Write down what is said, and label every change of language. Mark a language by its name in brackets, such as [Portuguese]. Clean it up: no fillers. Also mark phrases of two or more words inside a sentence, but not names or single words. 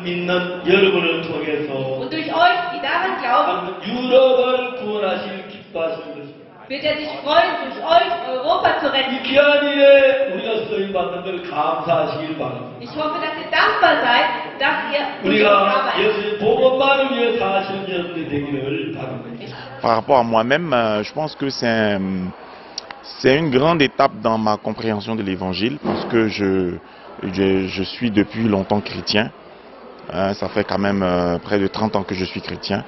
[German] Und durch euch, die daran glauben, wird er sich freuen, durch euch Europa zu retten. Ich hoffe, dass ihr dankbar seid, dass ihr durch uns arbeitet. [French] Par rapport à moi-même, je pense que c'est une grande étape dans ma compréhension de l'Évangile parce que je suis depuis longtemps chrétien. Ça fait quand même près de 30 ans que je suis chrétien.